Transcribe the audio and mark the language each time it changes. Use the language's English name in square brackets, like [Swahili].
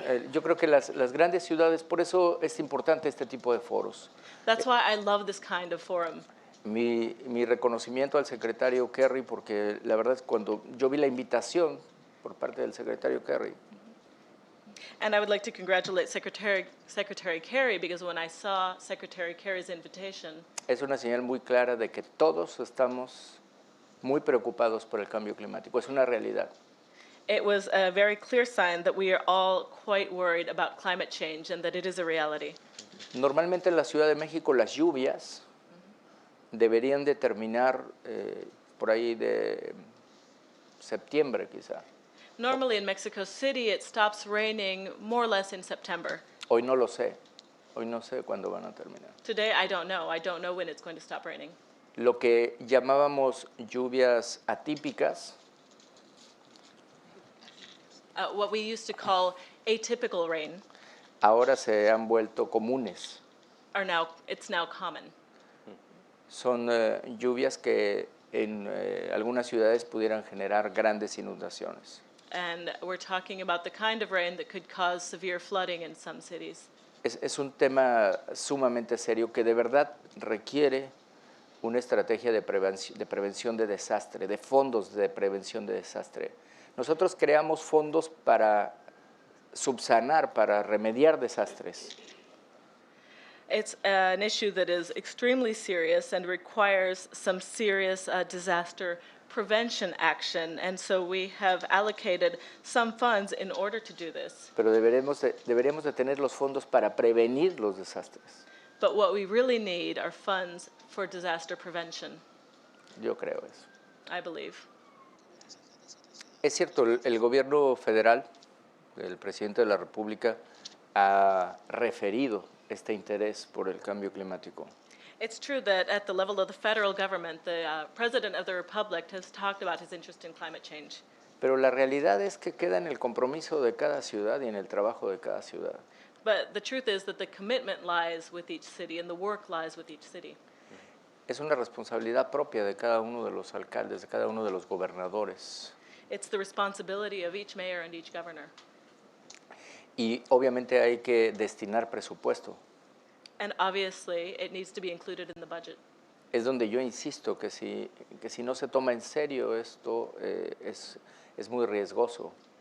[Spanish] Yo creo que las grandes ciudades, por eso es importante este tipo de foros. [English] That's why I love this kind of forum. [Spanish] Mi reconocimiento al secretario Kerry, porque la verdad es cuando yo vi la invitación por parte del secretario Kerry, [English] And I would like to congratulate Secretary Kerry, because when I saw Secretary Kerry's invitation, [Spanish] es una señal muy clara de que todos estamos muy preocupados por el cambio climático. Es una realidad. [English] it was a very clear sign that we are all quite worried about climate change and that it is a reality. [Spanish] Normalmente en la Ciudad de México las lluvias deberían de terminar por ahí de septiembre quizá. [English] Normally in Mexico City, it stops raining more or less in September. [Spanish] Hoy no lo sé. Hoy no sé cuándo van a terminar. [English] Today, I don't know. I don't know when it's going to stop raining. [Spanish] Lo que llamábamos lluvias atípicas [English] What we used to call atypical rain [Spanish] ahora se han vuelto comunes. [English] it's now common. [Spanish] Son lluvias que en algunas ciudades pudieran generar grandes inundaciones. [English] And we're talking about the kind of rain that could cause severe flooding in some cities. [Spanish] Es un tema sumamente serio que de verdad requiere una estrategia de prevención de desastre, de fondos de prevención de desastre. Nosotros creamos fondos para subsanar, para remediar desastres. [English] It's an issue that is extremely serious and requires some serious disaster prevention action, and so we have allocated some funds in order to do this. [Spanish] Pero deberíamos de tener los fondos para prevenir los desastres. [English] But what we really need are funds for disaster prevention, [Spanish] Yo creo eso. [English] I believe. [Spanish] Es cierto, el gobierno federal, el presidente de la República, ha referido este interés por el cambio climático. [English] It's true that at the level of the federal government, the President of the Republic has talked about his interest in climate change. [Spanish] Pero la realidad es que queda en el compromiso de cada ciudad y en el trabajo de cada ciudad. [English] But the truth is that the commitment lies with each city and the work lies with each city. [Spanish] Es una responsabilidad propia de cada uno de los alcaldes, de cada uno de los gobernadores. [English] It's the responsibility of each mayor and each governor. [Spanish] Y obviamente hay que destinar presupuesto. [English] And obviously, it needs to be included in the budget. [Spanish] Es donde yo insisto que si no se toma en serio esto es muy riesgoso.